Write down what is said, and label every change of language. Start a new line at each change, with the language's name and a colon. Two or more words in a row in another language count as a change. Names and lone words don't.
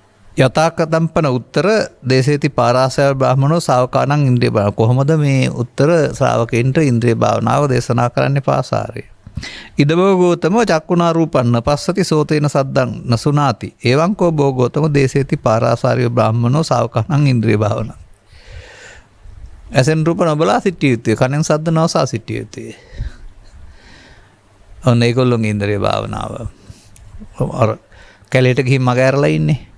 Pali: යථාකතම්පන උත්තර දේශේති පාරාසය බ්‍රාහ්මණෝ ශාවකානං ඉන්ද්‍රිය භාවනාව.
Sinhala: කොහොමද මේ උත්තර ශ්‍රාවකයන්ට ඉන්ද්‍රිය භාවනාව දේශනා කරන්නේ පාසාරේ?
Pali: ඉදබෝ ගෝතම චක්කුණා රූපන්න පස්සති සෝතේන සද්දං නසුනාති. එවං කෝ බෝ ගෝතම දේශේති පාරාසාරිය බ්‍රාහ්මණෝ ශාවකානං ඉන්ද්‍රිය භාවනාව.
Sinhala: ඇසෙන් රූප නොබලා සිටිය යුතුය. කනෙන් සද්ද නොසා සිටිය යුතුය. ඔන්න ඒගොල්ලොන්ගේ ඉන්ද්‍රිය භාවනාව. අර කැලේට ගිහින් මග ඇරලා ඉන්නේ.